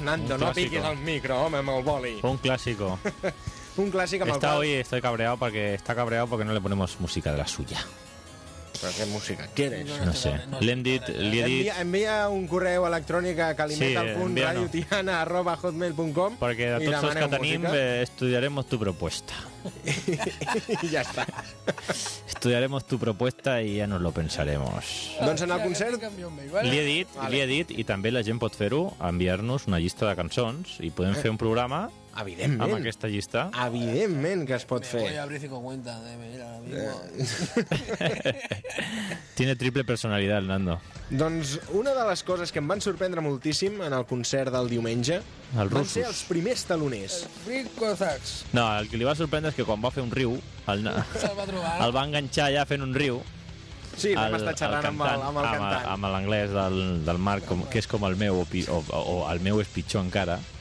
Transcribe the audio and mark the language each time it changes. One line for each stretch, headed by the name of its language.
Catalan: Nando, no piquis el micro, home, amb el boli. Un clàssico. Un clàssic amb el boli.
Spanish: Estoy cabreado porque está cabreado porque no le ponemos música de la suya.
Catalan: Però què música? Què eres? No sé. L'hem dit... Envia un correu electrònic a calimeta.radiotiana@hotmail.com. Perquè de tots els que tenim,
Spanish: estudiaremos tu propuesta.
Catalan: I ja està.
Spanish: Estudiaremos tu propuesta i ja nos lo pensaremos.
Catalan: Doncs en el concert... L'hi he dit, i també la gent pot fer-ho, enviar-nos una llista de cançons i podem fer un programa... Evidentment. Amb aquesta llista. Evidentment que es pot fer.
Spanish: Me voy a abrir 50 de mira, Tiene triple personalidad, el Nando.
Catalan: Doncs una de les coses que em van sorprendre moltíssim en el concert del diumenge el van ser els primers taloners. Rick Cossacks. No, el que li va sorprendre és que quan va fer un riu, el va enganxar ja fent un riu. Sí, vam estar xerrant amb el cantant. Amb l'anglès del Marc, que és com el meu, o el meu és pitjor encara.